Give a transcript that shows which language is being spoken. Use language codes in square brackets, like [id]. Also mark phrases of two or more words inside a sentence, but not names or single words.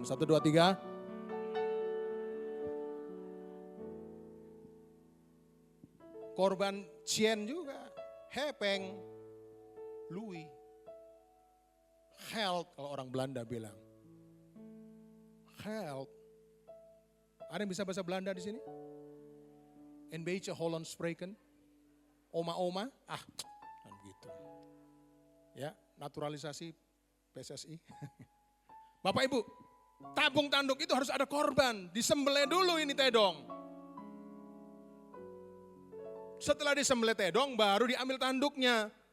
[id] 1, 2, 3. Korban cien juga. Hepeng. Lui. Geld kalau orang Belanda bilang. Geld. Ada yang bisa bahasa Belanda di sini? [nl] Een beetje Hollands spreken. [id] Oma-oma. Kan gitu. Ya, naturalisasi PSSI. Bapak Ibu, tabung tanduk itu harus ada korban. Disembelih dulu ini tedong. Setelah disembelih tedong, baru diambil tanduknya.